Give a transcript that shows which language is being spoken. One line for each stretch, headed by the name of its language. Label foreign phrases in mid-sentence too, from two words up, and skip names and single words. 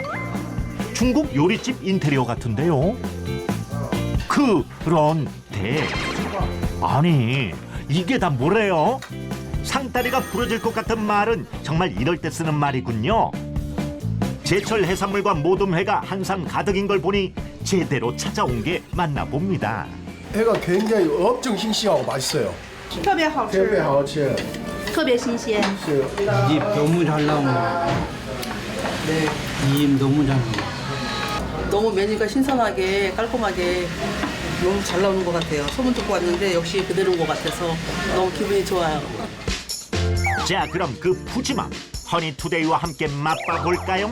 Korean: 중국 요리집 인테리어 같은데요. 그런데 아니 이게 다 뭐래요? 상다리가 부러질 것 같은 말은 정말 이럴 때 쓰는 말이군요. 제철 해산물과 모둠회가 한상 가득인 걸 보니 제대로 찾아온 게 맞나 봅니다. 회가 굉장히 엄청 싱싱하고 맛있어요.
Chinese: 特别好吃，特别好吃。特别新鲜。
Korean: 입 너무 잘 나오네. 입 너무 잘 나오네. 너무 메뉴가 신선하게 깔끔하게 너무 잘 나오는 것 같아요. 소문 듣고 왔는데 역시 그대로인 것 같아서 너무 기분이 좋아요. 자, 그럼 그 푸짐함 허니투데이와 함께 맛봐 볼까요?